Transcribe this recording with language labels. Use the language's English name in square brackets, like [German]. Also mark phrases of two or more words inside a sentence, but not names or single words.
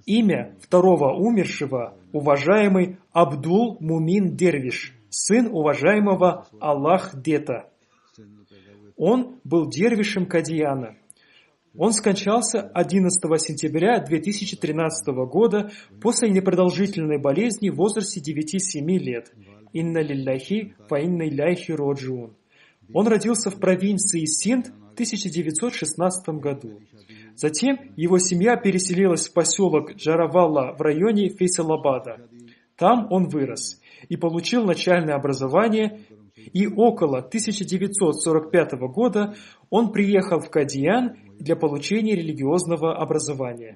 [Russian] Имя второго умершего – уважаемый Абдул Мумин Дервиш, сын уважаемого Аллах Дета. Он был дервишем Кадияна. Он скончался 11 сентября 2013 года после непродолжительной болезни в возрасте 9-7 лет. [Arabic] إنا لله وإنا إليه راجعون. [Russian] Он родился в провинции Синд в 1916 году. Затем его семья переселилась в поселок Джаравалла в районе Фейсалабада. Там он вырос и получил начальное образование, и около 1945 года он приехал в Кадиян для получения религиозного образования.